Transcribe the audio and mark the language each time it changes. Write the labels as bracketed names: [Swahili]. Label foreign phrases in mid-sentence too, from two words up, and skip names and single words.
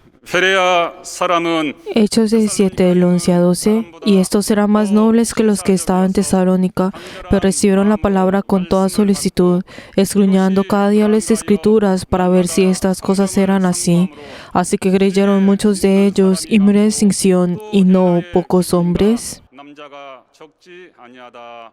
[Korean] 베레아 사람은 [Spanish] Hechos 17, del 11 a 12. Y estos eran más nobles que los que estaban en Tesalónica, pero recibieron la palabra con toda solicitud, escudriñando cada día las Escrituras para ver si estas cosas eran así. Así que creyeron muchos de ellos, y murió distinción, y no pocos hombres. [Korean] 남자가 적지 아니하다.